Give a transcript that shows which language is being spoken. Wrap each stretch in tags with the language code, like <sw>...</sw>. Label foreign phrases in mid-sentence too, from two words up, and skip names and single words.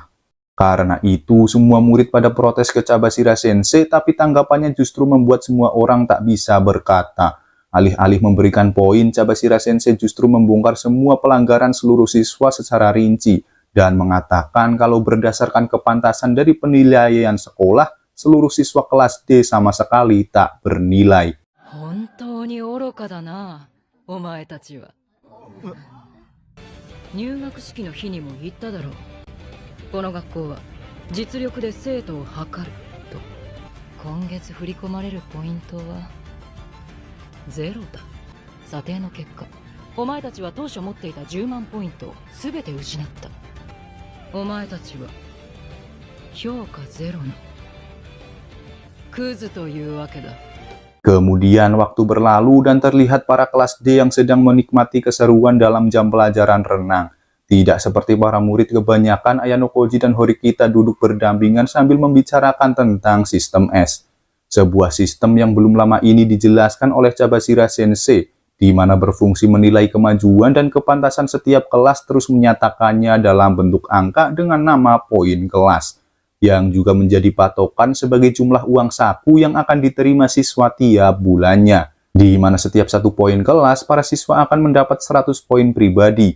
<id>Karena itu, semua murid pada protes ke Cabashira Sensei, tapi tanggapannya justru membuat semua orang tak bisa berkata. Alih-alih memberikan poin, Cabashira Sensei justru membongkar semua pelanggaran seluruh siswa secara rinci, dan mengatakan kalau berdasarkan kepantasan dari penilaian sekolah, seluruh siswa kelas D sama sekali tak bernilai.</id> <ja>本当に愚かだな、お前たちは。入学式の日にも言っただろう。この学校は実力で生徒を測ると。今月振り込まれるポイントはゼロだ。査定の結果、お前たちは当初持っていた10万ポイントを全て失った。お前たちは評価ゼロのクズというわけだ。</ja> <id>Kemudian waktu berlalu dan terlihat para kelas D yang sedang menikmati keseruan dalam jam pelajaran renang. Tidak seperti para murid kebanyakan, Ayano Koji dan Horikita duduk berdampingan sambil membicarakan tentang sistem S. Sebuah sistem yang belum lama ini dijelaskan oleh Cabashira Sensei, di mana berfungsi menilai kemajuan dan kepantasan setiap kelas terus menyatakannya dalam bentuk angka dengan nama poin kelas, yang juga menjadi patokan sebagai jumlah uang saku yang akan diterima siswa tiap bulannya, di mana setiap satu poin kelas, para siswa akan mendapat 100 poin pribadi.</id>